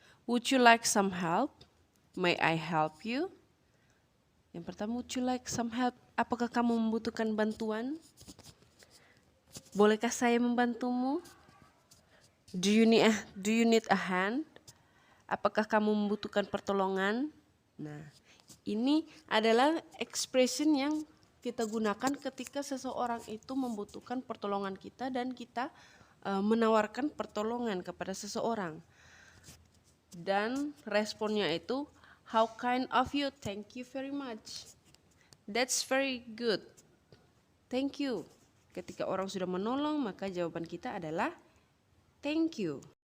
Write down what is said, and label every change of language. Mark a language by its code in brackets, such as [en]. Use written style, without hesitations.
[en] Would you like some help? May I help you? [id] Yang pertama, [en] would you like some help? [id] Apakah kamu membutuhkan bantuan? Bolehkah saya membantumu? [en] Do you need a hand? [id] Apakah kamu membutuhkan pertolongan? Nah, ini adalah expression yang kita gunakan ketika seseorang itu membutuhkan pertolongan kita dan kita menawarkan pertolongan kepada seseorang. Dan responnya itu, [en] how kind of you, thank you very much. That's very good. Thank you. [id] Ketika orang sudah menolong, maka jawaban kita adalah [en] thank you.